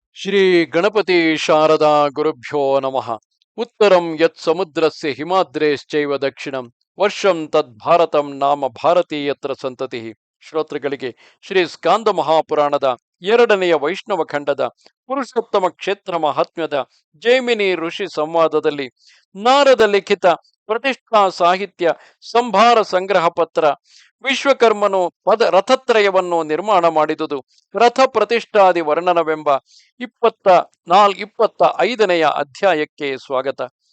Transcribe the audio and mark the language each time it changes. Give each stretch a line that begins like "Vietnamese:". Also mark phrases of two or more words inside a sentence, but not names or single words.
Sanskrit: ಶ್ರೀ ಗಣಪತಿ ಶಾರದಾ ಗುರುಭ್ಯೋ ನಮಃ. ಉತ್ತರಂ ಯತ್ ಸಮುದ್ರಸ್ಯ ಹಿಮಾದ್ರೇಶ್ಚೈವ ದಕ್ಷಿಣಂ ವರ್ಷಂ ತದ್ ಭಾರತಂ ನಾಮ ಭಾರತೀಯತ್ರ ಸಂತತಿ.
Kannada: ಶ್ರೋತೃಗಳಿಗೆ ಶ್ರೀ ಸ್ಕಾಂದ ಮಹಾಪುರಾಣದ ಎರಡನೆಯ ವೈಷ್ಣವ ಖಂಡದ ಪುರುಷೋತ್ತಮ ಕ್ಷೇತ್ರ ಮಹಾತ್ಮ್ಯದ ಜೈಮಿನಿ ಋಷಿ ಸಂವಾದದಲ್ಲಿ ನಾರದ ಲಿಖಿತ ಪ್ರತಿಷ್ಠಾ ಸಾಹಿತ್ಯ ಸಂಭಾರ ಸಂಗ್ರಹ ಪತ್ರ ವಿಶ್ವಕರ್ಮನು ರಥತ್ರಯವನ್ನು ನಿರ್ಮಾಣ ಮಾಡಿದುದು ರಥ ಪ್ರತಿಷ್ಠಾದಿ ವರ್ಣನವೆಂಬ 25ನೆಯ ಅಧ್ಯಾಯಕ್ಕೆ ಸ್ವಾಗತ.